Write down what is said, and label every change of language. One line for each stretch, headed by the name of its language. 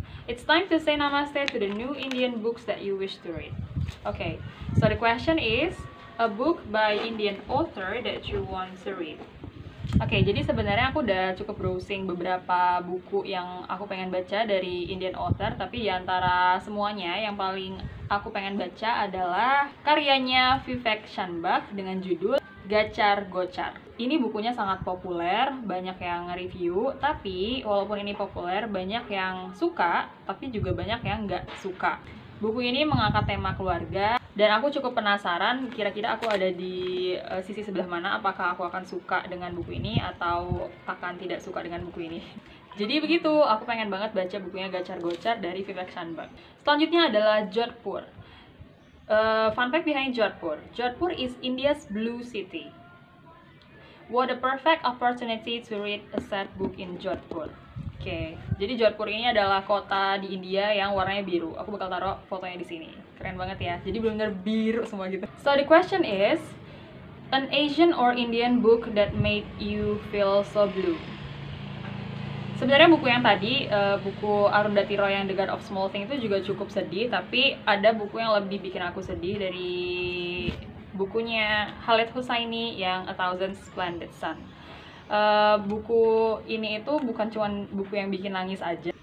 English: It's time to say namaste to the new Indian books that you wish to read. Okay, so the question is, a book by Indian author that you want to read.
Indonesian: Oke, jadi sebenarnya aku udah cukup browsing beberapa buku yang aku pengen baca dari Indian author, tapi di antara semuanya yang paling aku pengen baca adalah karyanya Vivek Shanbhag dengan judul Gacar Gocar. Ini bukunya sangat populer, banyak yang review, tapi walaupun ini populer, banyak yang suka, tapi juga banyak yang nggak suka. Buku ini mengangkat tema keluarga, dan aku cukup penasaran kira-kira aku ada di sisi sebelah mana, apakah aku akan suka dengan buku ini atau akan tidak suka dengan buku ini. Jadi begitu, aku pengen banget baca bukunya Gacar Gocar dari Vivek Shanbhag. Selanjutnya adalah Jodhpur.
English: Fun fact behind Jodhpur. Jodhpur is India's blue city. What a perfect opportunity to read a sad book in Jodhpur.
Indonesian: Oke, jadi Jodhpur ini adalah kota di India yang warnanya biru. Aku bakal taruh fotonya di sini. Keren banget ya. Jadi benar-benar biru semua gitu.
English: So the question is, an Asian or Indian book that made you feel so blue.
Indonesian: Sebenarnya buku yang tadi, buku Arundhati Roy yang The God of Small Things itu juga cukup sedih, tapi ada buku yang lebih bikin aku sedih dari bukunya Khaled Hosseini yang A Thousand Splendid Sun. Buku ini itu bukan cuma buku yang bikin nangis aja.